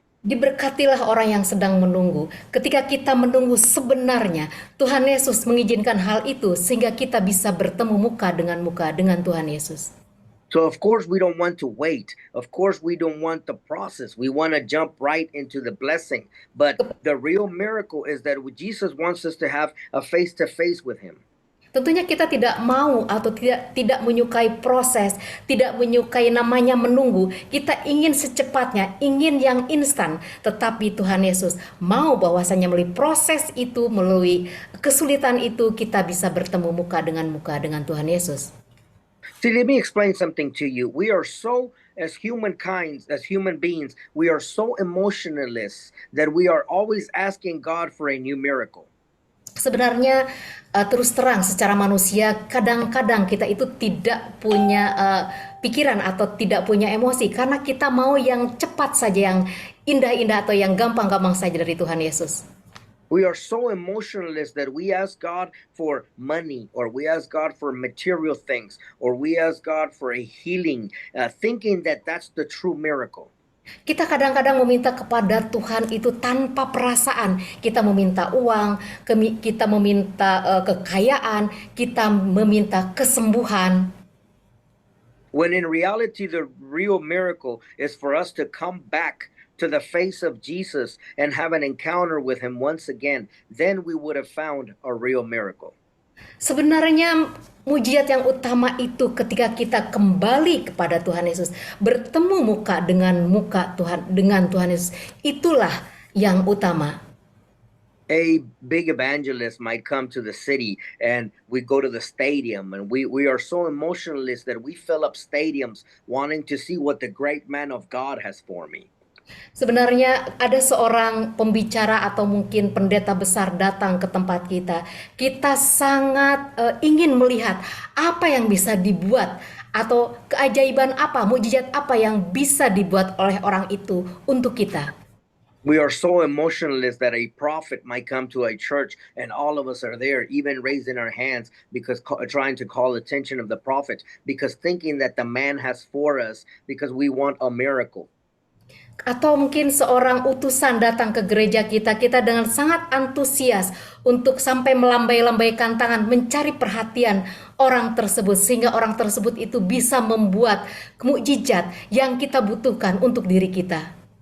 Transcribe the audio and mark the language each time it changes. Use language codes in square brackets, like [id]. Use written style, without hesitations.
[id] Diberkatilah orang yang sedang menunggu. Ketika kita menunggu sebenarnya, Tuhan Yesus mengizinkan hal itu sehingga kita bisa bertemu muka dengan Tuhan Yesus. [en] So of course we don't want to wait. Of course we don't want the process. We want to jump right into the blessing. But the real miracle is that Jesus wants us to have a face-to-face with him. [id] Tentunya kita tidak mau atau tidak menyukai proses, tidak menyukai namanya menunggu. Kita ingin secepatnya, ingin yang instan. Tetapi Tuhan Yesus mau bahwasanya melalui proses itu, melalui kesulitan itu, kita bisa bertemu muka dengan Tuhan Yesus. [en] See, let me explain something to you. We are so, as humankind, as human beings, we are so emotionless that we are always asking God for a new miracle. [id] Sebenarnya terus terang secara manusia kadang-kadang kita itu tidak punya pikiran atau tidak punya emosi karena kita mau yang cepat saja, yang indah-indah atau yang gampang-gampang saja dari Tuhan Yesus. [en] We are so emotionless that we ask God for money, or we ask God for material things, or we ask God for a healing, thinking that that's the true miracle. [id] Kita kadang-kadang meminta kepada Tuhan itu tanpa perasaan. Kita meminta uang, kita meminta kekayaan, kita meminta kesembuhan. [en] When in reality the real miracle is for us to come back to the face of Jesus and have an encounter with him once again, then we would have found a real miracle. [id] Sebenarnya mujizat yang utama itu ketika kita kembali kepada Tuhan Yesus, bertemu muka dengan Tuhan Yesus. Itulah yang utama. [en] A big evangelist might come to the city and we go to the stadium and we are so emotionalist that we fill up stadiums wanting to see what the great man of God has for me. [id] Sebenarnya ada seorang pembicara atau mungkin pendeta besar datang ke tempat kita. Kita sangat ingin melihat apa yang bisa dibuat atau keajaiban apa, mukjizat apa yang bisa dibuat oleh orang itu untuk kita. [en] We are so emotionalist that a prophet might come to a church and all of us are there, even raising our hands because trying to call attention of the prophet, because thinking that the man has for us because we want a miracle. [id] Atau mungkin seorang utusan datang ke gereja kita, kita dengan sangat antusias untuk sampai melambai-lambaikan tangan mencari perhatian orang tersebut sehingga orang tersebut itu bisa membuat mukjizat yang kita butuhkan untuk diri kita.